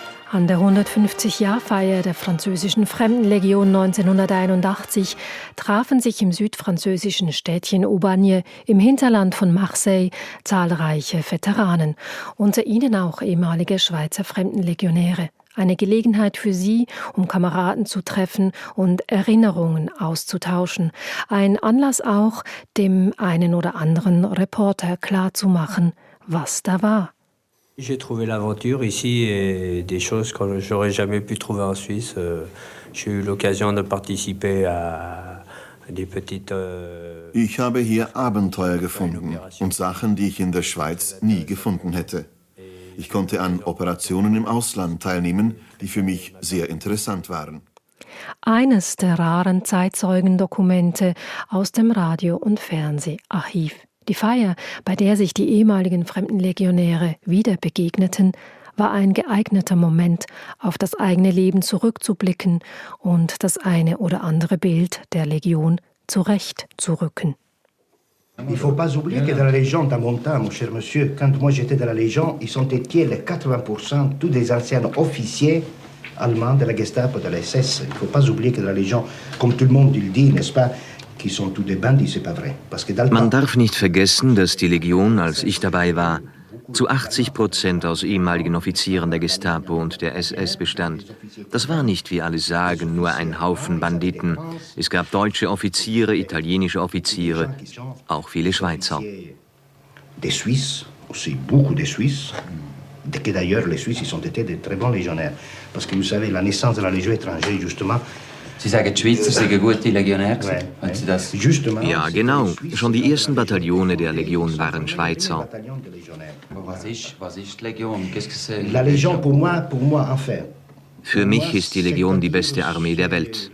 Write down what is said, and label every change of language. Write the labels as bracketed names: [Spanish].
[German] An der 150-Jahr-Feier der französischen Fremdenlegion 1981 trafen sich im südfranzösischen Städtchen Aubagne im Hinterland von Marseille zahlreiche Veteranen, unter ihnen auch ehemalige Schweizer Fremdenlegionäre. Eine Gelegenheit für sie, um Kameraden zu treffen und Erinnerungen auszutauschen. Ein Anlass auch, dem einen oder anderen Reporter klarzumachen, was da war. [French] J'ai trouvé l'aventure ici et des choses que j'aurais jamais pu trouver en Suisse. J'ai eu l'occasion de participer à des petites. [German] Ich habe hier Abenteuer gefunden und Sachen, die ich in der Schweiz nie gefunden hätte. Ich konnte an Operationen im Ausland teilnehmen, die für mich sehr interessant waren. Eines der raren Zeitzeugendokumente aus dem Radio- und Fernseharchiv. Die Feier, bei der sich die ehemaligen Fremdenlegionäre wieder begegneten, war ein geeigneter Moment, auf das eigene Leben zurückzublicken und das eine oder andere Bild der Legion zurechtzurücken. [French] Il ne faut pas oublier que dans la Légion, dans mon temps, mon cher monsieur, quand moi j'étais dans la Légion, ils sont étiez les 80% tous des anciens officiers allemands de la Gestapo, de la SS. Il ne faut pas oublier que dans la Légion, comme tout le monde le dit, n'est-ce pas, qui sont tous des bandits, c'est pas vrai. Parce que [German] Man darf nicht vergessen, dass die Legion, als ich dabei war, zu 80% aus ehemaligen Offizieren der Gestapo und der SS bestand. Das war nicht, wie alle sagen, nur ein Haufen Banditen. Es gab deutsche Offiziere, italienische Offiziere, auch viele Schweizer. [French] Des Suisses, aussi beaucoup de Suisses, que d'ailleurs les Suisses, ils ont été de très bons légionnaires. Parce que vous savez, la naissance de la Légion étrangère, justement, [German] Sie sagen, die Schweizer seien gute Legionäre. Ja, genau. Schon die ersten Bataillone der Legion waren Schweizer. Was ist die Legion? [French] La Légion, pour moi, enfin. [German] Für mich ist die Legion die beste Armee der Welt.